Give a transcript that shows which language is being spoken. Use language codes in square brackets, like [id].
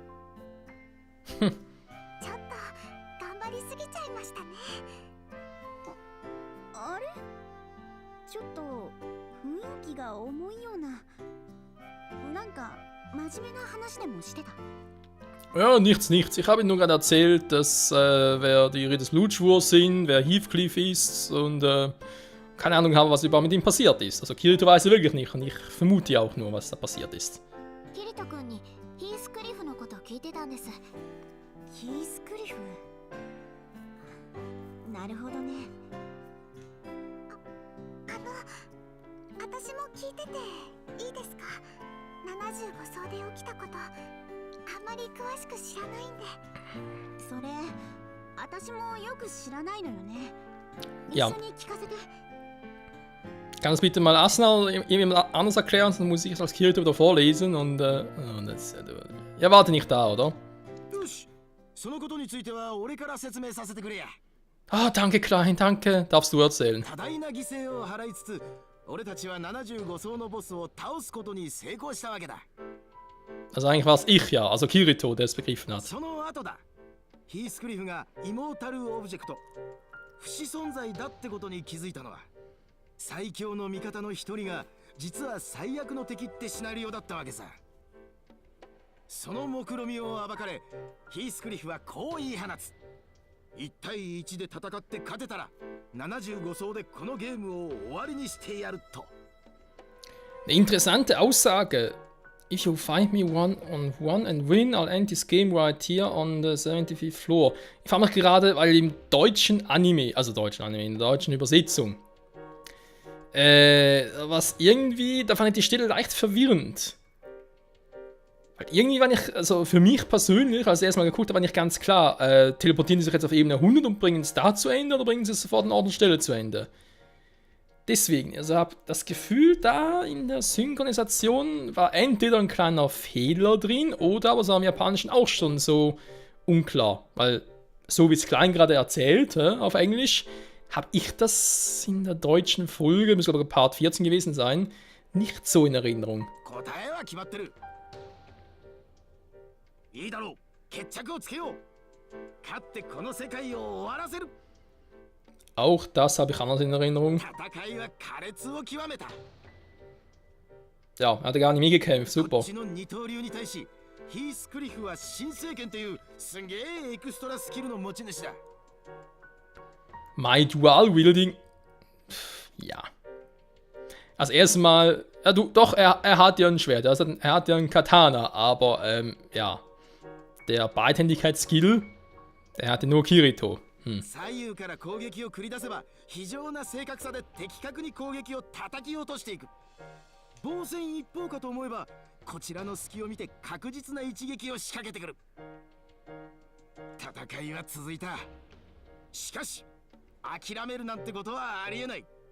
[ja] ちょっと頑張りすぎちゃいましたね。あれ？ちょっと雰囲気が重いような。なんか真面目な話でもしてた。 [de] Ja, nichts. Ich habe Ihnen nur gerade erzählt, dass wer die Ritter des Blutschwurs sind, wer Heathcliff ist und keine Ahnung haben, was überhaupt mit ihm passiert ist. Also Kirito weiß wirklich nicht und ich vermute auch nur, was da passiert ist. [ja] キリト君にヒースクリフのこと聞いてたんです。ヒースクリフ？なるほどね。私も聞いてていいですか？75層で起きたこと、あんまり詳しく知らないんで。それ私もよく知らないのよね。一いや緒に聞かせて。 [de] Kann das bitte mal Asuna oder jemand anders erklären, sonst muss ich es als Kirito wieder vorlesen und das, ja, warte nicht da, oder? [ja] よし、そのことについては俺から説明させてくれや。 [de] Ah, danke, Klein, danke. Darfst du erzählen? [ja] 多大な犠牲を払いつつ、俺たちは75層のボスを倒すことに成功したわけだ。 [de] Also eigentlich war es ich ja, also Kirito, der es begriffen hat. [ja] その後だ。ヒースクリフがイモータルオブジェクト、不死存在だってことに気づいたのは、最強の味方の一人が実は最悪の敵ってシナリオだったわけさ。その目論見を暴かれ、ヒースクリフはこう言い放つ。 1対1で戦って勝てたら75層でこのゲームを終わりにしてやると。 [de] Eine interessante Aussage. [en] If you find me one on one and win, I'll end this game right here on the 75th floor. [de] Ich frage mich gerade, weil im deutschen Anime, in der deutschen Übersetzung, was irgendwie, da fand ich die Stelle leicht verwirrend. Weil irgendwie war ich, also für mich persönlich, als ich erstmal geguckt habe, war nicht ganz klar, teleportieren sie sich jetzt auf Ebene 100 und bringen es da zu Ende oder bringen sie es sofort an Ort und Stelle zu Ende? Deswegen, also habe das Gefühl, da in der Synchronisation war entweder ein kleiner Fehler drin oder aber es war im Japanischen auch schon so unklar. Weil, so wie es Klein gerade erzählt, auf Englisch, habe ich das in der deutschen Folge, muss glaube ich Part 14 gewesen sein, nicht so in Erinnerung. [ja] 答えは決まってる。いいだろう、決着をつけよう。勝ってこの世界を終わらせる。 [de] Auch das habe ich anders in Erinnerung. [ja] 戦いは苛烈を極めた。 [de] Ja, er hat gar nicht mehr gekämpft, [ja] こっちの二刀流に対し、ヒースクリフは新聖剣というすげえエクストラスキルの持ち主だ。 [en] My Dual Wielding. Ja. [de] Also erstmal, ja, doch, er hat ja ein Schwert, also er hat ja ein Katana, aber ja, der Beidhändigkeits-Skill, der hatte nur Kirito. [ja] 左右から攻撃を繰り出せば非常な正確さで的確に攻撃を叩き落としていく。防戦一方かと思えばこちらの隙を見て確実な一撃を仕掛けてくる。戦いは続いた。しかし諦めるなんてことはありえない。